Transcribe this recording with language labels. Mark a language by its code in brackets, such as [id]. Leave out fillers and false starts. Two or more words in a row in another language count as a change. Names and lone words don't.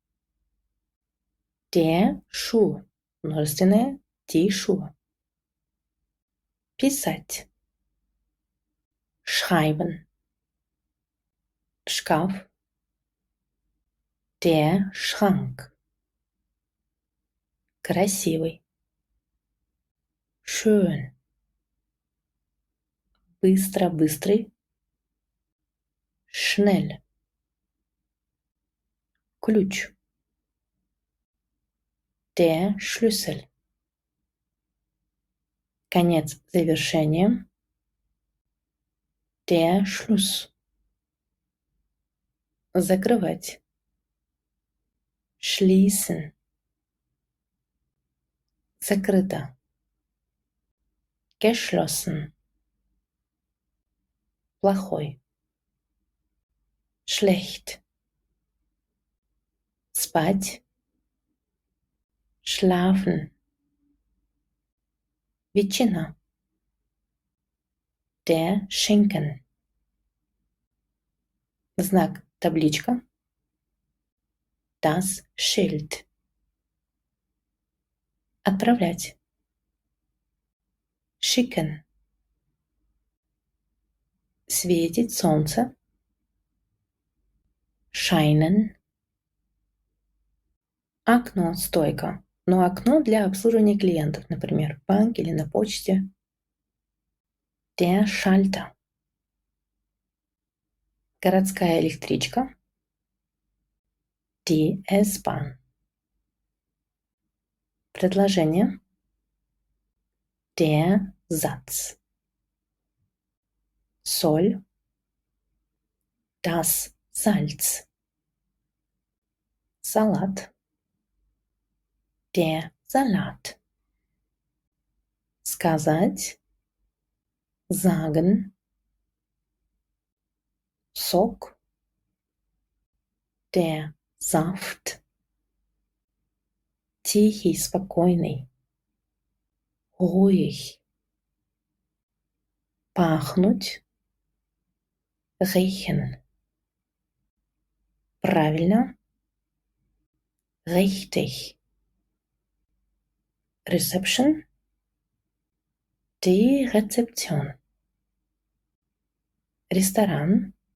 [de] Der Schuh. Множественное. Die Schuhe. Писать. Schreiben. Шкаф. Der Schrank. [ru] Красивый. Schön. Быстро, быстрый. [de] Schnell. Ключ. Der Schlüssel. [ru] Конец, завершение. [de] Der Schluss. Закрывать. Schließen. Закрыто. Geschlossen. Плохой. Schlecht. Спать. Schlafen. Ветчина. Der Schinken. [ru] Знак, табличка. [de] Das Schild. [ru] Отправлять. Schicken. Светит солнце. Scheinen. Окно, стойка. Но окно для обслуживания клиентов, например, в банке или на почте. [de] Der Schalter. [ru] Городская электричка. [de] Die S-Bahn. Предложение. Der Satz. Соль. Das Salz. Салат. Der Salat. Сказать. sagen, Sog, der Saft, [ru] тихий, спокойный, [de] ruhig, пахнуть, riechen, правильно, richtig, Reception, die Rezeption, Restaurant,